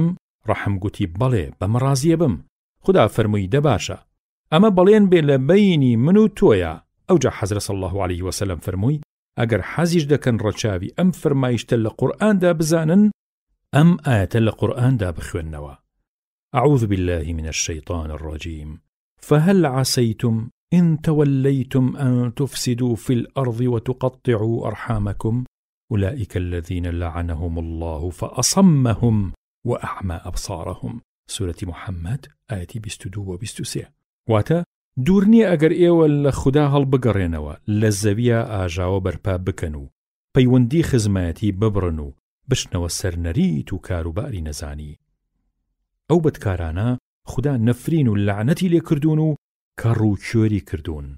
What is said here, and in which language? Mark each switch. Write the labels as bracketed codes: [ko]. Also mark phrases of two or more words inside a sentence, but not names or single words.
[ckb] ڕەحم گوتی بەڵێ بەم ڕازیە بم. خدا فەرمووی دە باشە، ئەمە بەڵێن بێ لە بەینی من و تۆیە. ئەوجا حەزرەت [ar] صلی الله علیه وسلم [ckb] فەرمووی ئەگەر حەزیش دەکەن ڕەچاوی ئەم فەرمایشتە لە قورئاندا بزانن ئەم ئاەتە لە قورئاندا بخوێننەوە. [ar] أعوذ بالله من الشيطان الرجيم فهل عسيتم إن توليتم أن تفسدوا في الأرض وتقطعوا أرحامكم أولئك الذين لعنهم الله فأصمهم وأعمى أبصارهم. سورة محمد آية 22 و 23. [ckb] واتە دوور نییە ئەگەر ئێوە لە خودا هەڵبگەڕێنەوە لە زەویە ئاژاوە بەرپا بکەن و پەیوەندی خزمەتی ببڕن و بشنەوە سەرنەریت و کاروباری نەزانی. ئەو بەدکارانە خودا نەفرین و لعنەتی لێ کردوون و کەڕ و کوێری کردوون.